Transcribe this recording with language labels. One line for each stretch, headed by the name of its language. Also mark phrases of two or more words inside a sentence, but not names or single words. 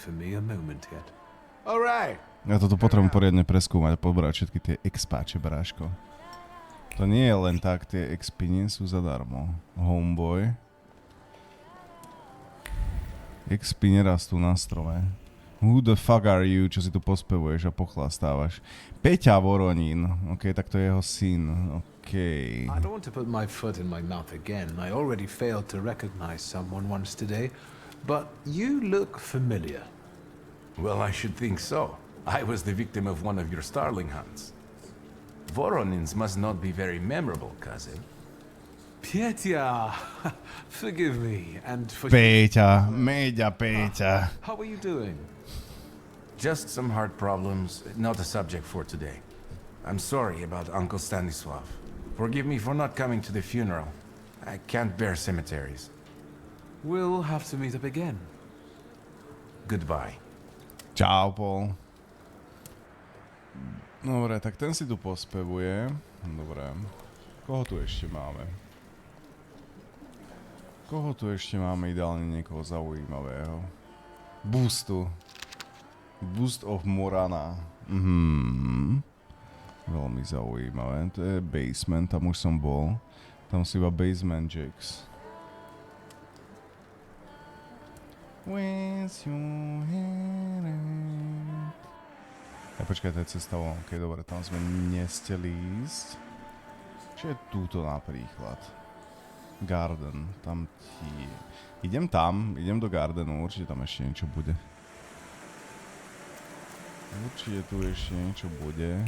Slovak: Ja toto potrebujem poriadne preskúmať a pobrať všetky tie expáče, bráško. To nie je len tak, tie expy nie sú zadarmo. Homeboy. Expy nerastú na strome.
English: Who the fuck are you,
Slovak: čo si tu pospevuješ a pochlastávaš? Peťa Voronín. OK, tak to je jeho syn. OK.
English: I don't want to put my foot in my mouth again. I already failed to recognize someone once today. But you look familiar. Well, I should think so. I was the victim of one of your starling hunts. Voronins must not be very memorable, cousin. Pietya, forgive me, and for... Peťa, Meďa, Peťa. How are you doing? Just some heart problems, not a subject for today. I'm sorry about Uncle Stanislav. Forgive me for not coming to the funeral. I can't bear cemeteries. We'll have to meet up again. Goodbye.
Slovak: Čau, Paul. Dobre, tak ten si tu pospevuje. Dobre. Koho tu ešte máme? Koho tu ešte máme? Ideálne niekoho zaujímavého. Boostu. Boost of Morana. Veľmi zaujímavé. To je basement, tam už som bol. Tam sú iba basement jacks. Where's your head at? Ja počkaj, to je cesta von. OK, dobre, tam sme nesteli ísť. Čo je túto napríklad? Garden, tam tie... Idem do Gardenu, určite tam ešte niečo bude. Určite tu ešte niečo bude.